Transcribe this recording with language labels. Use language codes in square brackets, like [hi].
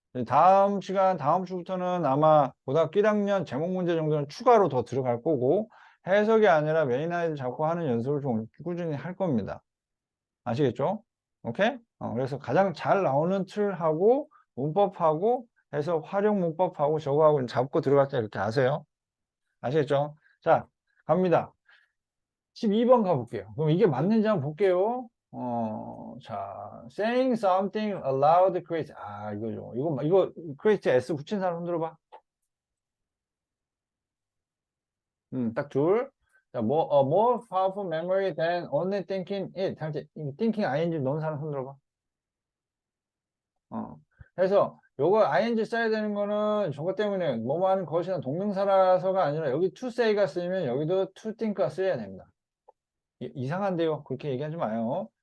[ko] 다음 시간, 다음 주부터는 아마 고등학교 1학년 제목 문제 정도는 추가로 더 들어갈 거고 해석이 아니라 메인 아이들 잡고 하는 연습을 좀 꾸준히 할 겁니다. 아시겠죠? 오케이? 그래서 가장 잘 나오는 틀하고 문법하고 해서 활용 문법하고 저거하고 잡고 들어갈 때 이렇게 아세요? 아시겠죠? 자, 갑니다. 12번 가볼게요. 그럼 이게 맞는지 한번 볼게요. [en] 자, saying something aloud creates. [ko] 이거죠. 이거 creates S 붙인 사람 흔들어봐. 딱 둘. [en] 자, more powerful memory than only thinking it. [ko] 할때 thinking ing 넣은 사람 흔들어봐. 그래서 요거 ing 써야 되는 거는 저것 때문에 뭐뭐 하는 것이나 동명사라서가 아니라 여기 to say가 쓰이면 여기도 to think가 써야 됩니다. 이상한데요. 그렇게 얘기하지 마요.